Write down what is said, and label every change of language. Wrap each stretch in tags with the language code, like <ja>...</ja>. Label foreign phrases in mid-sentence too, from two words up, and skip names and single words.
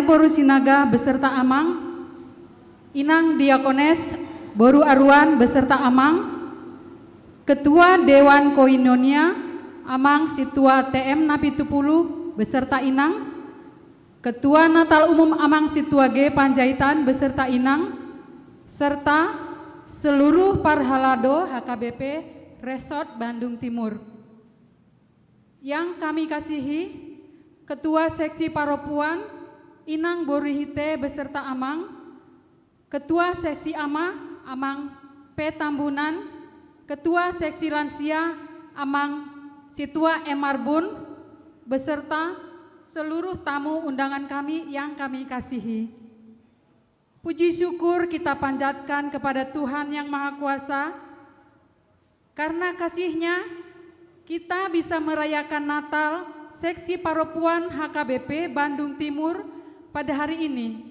<id>Boru Sinaga beserta Amang, Inang Diakones Boru Arwan beserta Amang, Ketua Dewan Koinonia Amang Situa TM Napitupulu beserta Inang, Ketua Natal Umum Amang Situa G Panjaitan beserta Inang, serta seluruh Parhalado HKBP Resort Bandung Timur. Yang kami kasihi, Ketua Seksi Paropuan Inang Borihite beserta Amang, Ketua Seksi Amang P Tambunan, Ketua Seksi Lansia Amang Situa Emarbun beserta seluruh tamu undangan kami yang kami kasihi. Puji syukur kita panjatkan kepada Tuhan yang Maha Kuasa. Karena kasih-Nya kita bisa merayakan Natal Seksi Paropuan HKBP Bandung Timur pada hari ini.</id>